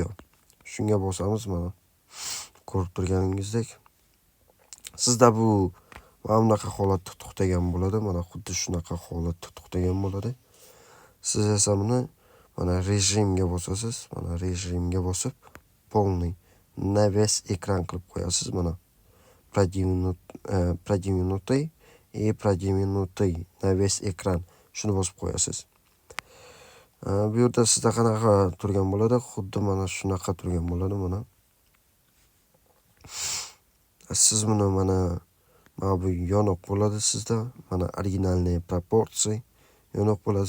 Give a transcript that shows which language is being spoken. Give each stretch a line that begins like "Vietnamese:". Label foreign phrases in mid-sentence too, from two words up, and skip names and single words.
Uzbek: Shunga bosamiz mana. Ko'rib turganingizdek. Sizda bu mana bunaqa holatda to'xtagan bo'ladi. Mana xuddi shunaqa holatda to'xtagan bo'ladi. Siz esa buni mana rejimga bosasiz. Mana rejimga bosib,
Russian: полный на весь экран
Uzbek: qilib qo'yasiz mana.
Russian: Продвинутый и продвинутый на весь экран.
Uzbek: Shuni bosib qo'yasiz. Bu yerda sizda qanaqa turgan bo'ladi? Xuddi mana shunaqa turgan bo'ladi mana. Siz buni mana bu yonoq bo'ladi sizda. Mana originalniy proporsiya yonoq bo'ladi.